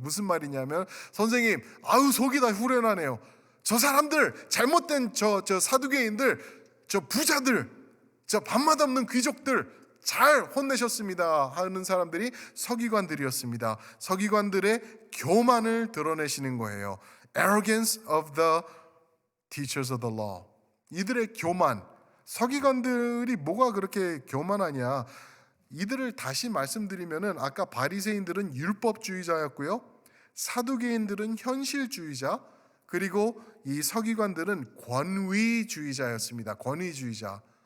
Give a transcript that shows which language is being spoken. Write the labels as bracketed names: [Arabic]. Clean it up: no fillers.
[Korean] 무슨 말이냐면, 선생님 아유 속이 다 후련하네요. 저 사람들, 잘못된 저 사두개인들, 저 부자들, 저 밥맛 없는 귀족들 잘 혼내셨습니다 하는 사람들이 서기관들이었습니다. 서기관들의 교만을 드러내시는 거예요. [English] Arrogance of the teachers of the law. [Korean] 이들의 교만, 서기관들이 뭐가 그렇게 교만하냐? 이들을 다시 말씀드리면은, 아까 바리새인들은 율법주의자였고요, 사두개인들은 현실주의자, 그리고 이 서기관들은 권위주의자였습니다. 권위주의자.